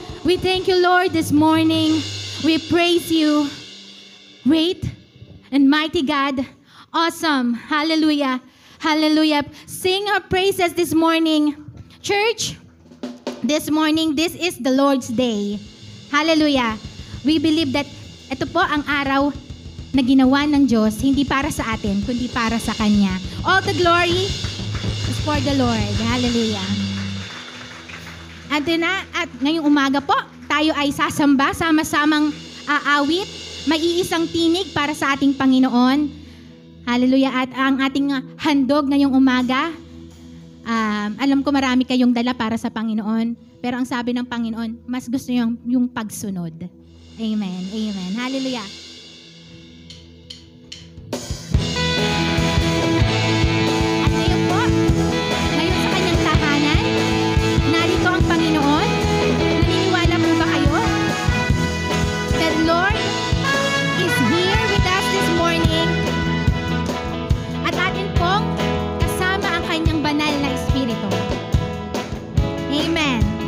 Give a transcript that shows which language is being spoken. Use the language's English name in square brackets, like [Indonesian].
[English] We thank you, Lord, this morning. We praise you. Great and mighty God. Awesome. Hallelujah. Hallelujah. Sing our praises this morning. Church, this morning, this is the Lord's day. Hallelujah. We believe that [Filipino] ito po ang araw na ginawa ng Diyos, hindi para sa atin, kundi para sa Kanya. [English] All the glory is for the Lord. Hallelujah. [Filipino] At ngayong umaga po, tayo ay sasamba, sama-samang aawit, may iisang tinig para sa ating Panginoon. Hallelujah. At ang ating handog ngayong umaga, alam ko marami kayong dala para sa Panginoon, pero ang sabi ng Panginoon, mas gusto niyo yung pagsunod. Amen. Amen. Hallelujah. At ngayon po, ngayon sa kanyang tahanan, narito ang Panginoon. Naniniwala po ba kayo? [English] The Lord is here with us this morning. [Filipino] At atin pong kasama ang kanyang banal na Espiritu. Amen.